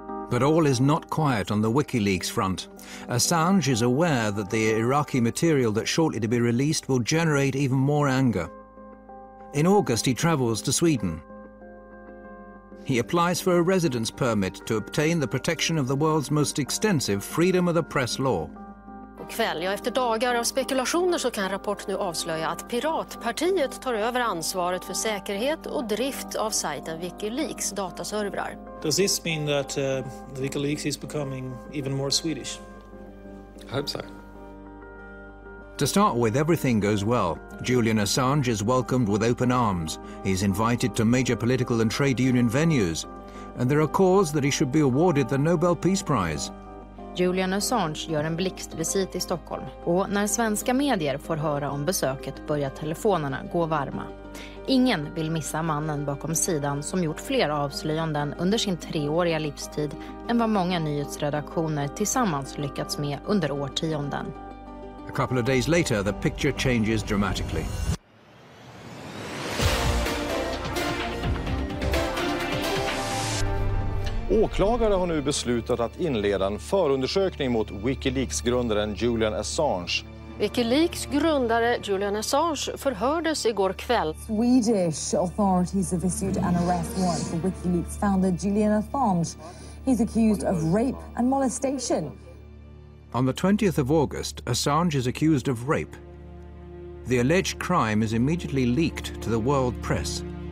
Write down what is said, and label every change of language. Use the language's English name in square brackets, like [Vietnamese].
[English] But all is not quiet on the WikiLeaks front. Assange is aware that the Iraqi material that's shortly to be released will generate even more anger. In August, he travels to Sweden. He applies for a residence permit to obtain the protection of the world's most extensive freedom of the press law. [Swedish] Kväll, ja, efter dagar av spekulationer så kan Rapport nu avslöja att Piratpartiet tar över ansvaret för säkerhet och drift av sajten Wikileaks dataservrar. [English] Does this mean that Wikileaks is becoming even more Swedish? I hope so. To start with, everything goes well. Julian Assange is welcomed with open arms. He's invited to major political and trade union venues. And there are calls that he should be awarded the Nobel Peace Prize. [Swedish] Julian Assange gör en blixtvisit i Stockholm och när svenska medier får höra om besöket börjar telefonerna gå varma. Ingen vill missa mannen bakom sidan som gjort fler avslöjanden under sin 3-åriga livstid än vad många nyhetsredaktioner tillsammans lyckats med under årtionden. [English] A couple of days later, the picture changes dramatically. [Swedish] Åklagare har nu beslutat att inleda en förundersökning mot Wikileaks-grundaren Julian Assange. Wikileaks grundare Julian Assange förhördes igår kväll. [English] Swedish authorities have issued an arrest warrant for Wikileaks founder Julian Assange. He's accused of rape and molestation. On the 20th of August, Assange is accused of rape. The alleged crime is immediately leaked to the world press.